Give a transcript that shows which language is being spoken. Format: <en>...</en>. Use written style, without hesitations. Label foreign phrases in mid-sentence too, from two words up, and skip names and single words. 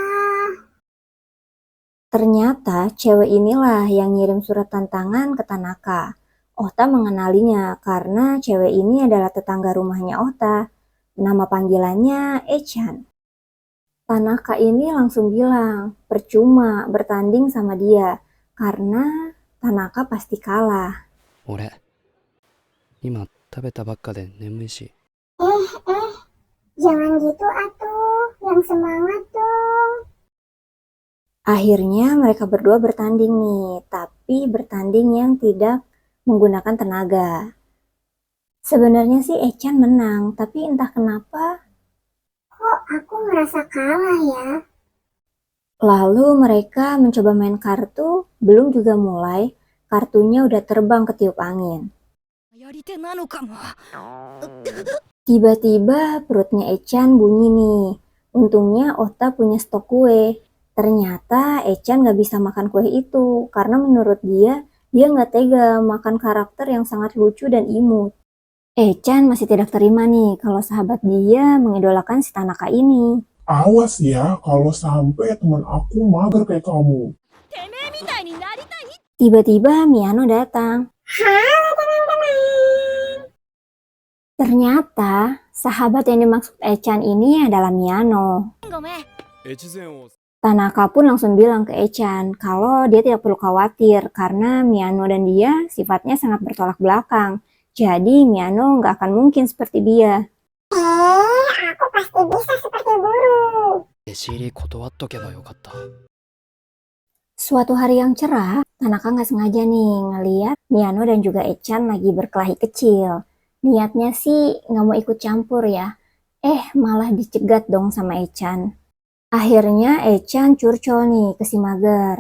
<id>Ternyata cewek inilah yang ngirim surat tantangan ke Tanaka. Ota mengenalinya karena cewek ini adalah tetangga rumahnya Ota. Nama panggilannya Echan. Tanaka ini langsung bilang, percuma bertanding sama dia, karena Tanaka pasti kalah.</id> <ja>俺、今食べたばっかで眠いし。</ja> <id>Jangan gitu atuh, yang semangat dong. Akhirnya mereka berdua bertanding nih, tapi bertanding yang tidak menggunakan tenaga. Sebenarnya sih Echan menang, tapi entah kenapa Kok aku merasa kalah ya? lalu mereka mencoba main kartu, belum juga mulai, kartunya udah terbang ketiup angin.</id> <ja>やり手なのかも。</ja> <id>Tiba-tiba perutnya Echan bunyi nih. Untungnya Ota punya stok kue. Ternyata Echan gak bisa makan kue itu karena menurut dia gak tega makan karakter yang sangat lucu dan imut. Echan masih tidak terima nih kalau sahabat dia mengidolakan si Tanaka ini. Awas ya kalau sampai teman aku mager kayak kamu.</id> <ja>てめえみたいになりたい。</ja> <id>Tiba-tiba Miyano datang. Halo teman-teman. Ternyata sahabat yang dimaksud Echan ini adalah Miyano.</id> <ja>ごめん。越前を</ja> <id>Tanaka pun langsung bilang ke Echan kalau dia tidak perlu khawatir karena Miyano dan dia sifatnya sangat bertolak belakang. Jadi Miyano nggak akan mungkin seperti dia. Aku pasti bisa seperti guru.</id> <ja>弟子入り断っとけばよかった。</ja> <id>Suatu hari yang cerah, Tanaka nggak sengaja nih ngeliat Miyano dan juga Echan lagi berkelahi kecil. Niatnya sih nggak mau ikut campur ya. Malah dicegat dong sama Echan. Akhirnya Echan curcol nih ke si Mager.</id>